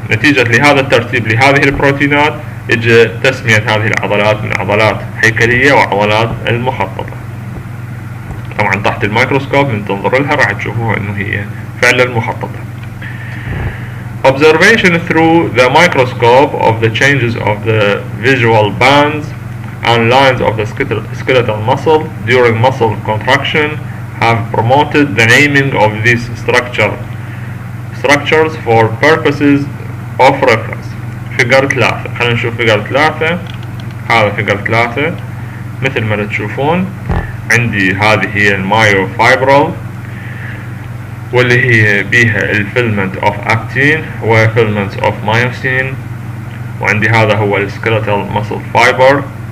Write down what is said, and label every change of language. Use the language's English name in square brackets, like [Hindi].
[Arabic] نتيجة لهذا الترتيب لهذه البروتينات اجى تسمية هذه العضلات من عضلات هيكلية وعضلات المخططة. طبعا تحت الميكروسكوب من تنظر لها راح تشوفوها انه هي فعلا مخططة. [English] Observation through the microscope of the changes of the visual bands and lines of the skeletal muscle during muscle contraction have promoted the naming of these structures for purposes of reference. [Arabic] فيجر 3 خلينا نشوف فيجر 3. هذا فيجر 3 مثل ما تشوفون عندي هذه هي المايوفايبرال واللي هي بيها الفيلمنت اوف اكتين وفيلمنتس اوف مايوسين، وعندي هذا هو السكيلتال ماسل فايبر